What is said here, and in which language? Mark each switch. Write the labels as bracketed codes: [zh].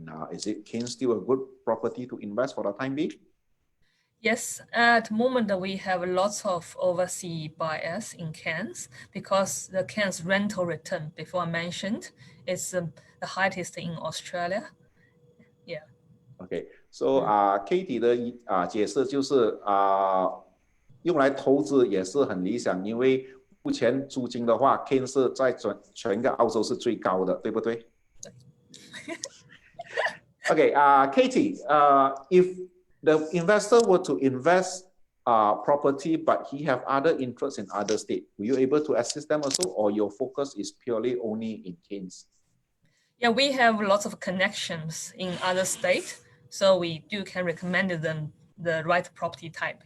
[en] Is it Cairns still a good property to invest for the time being? Yes, at the moment we have lots of overseas buyers in Cairns because the Cairns rental return, before I mentioned, is the highest in Australia. Yeah. Okay, so [zh] Katie 的解释就是用来投资也是很理想，因为目前租金的话 ，Cairns 是在全个澳洲是最高的，对不对？ [en] Okay, Katie, if the investor were to invest property, but he have other interests in other state, will you able to assist them also, or your focus is purely only in Cairns? Yeah, we have lots of connections in other states, so we can recommend them the right property type.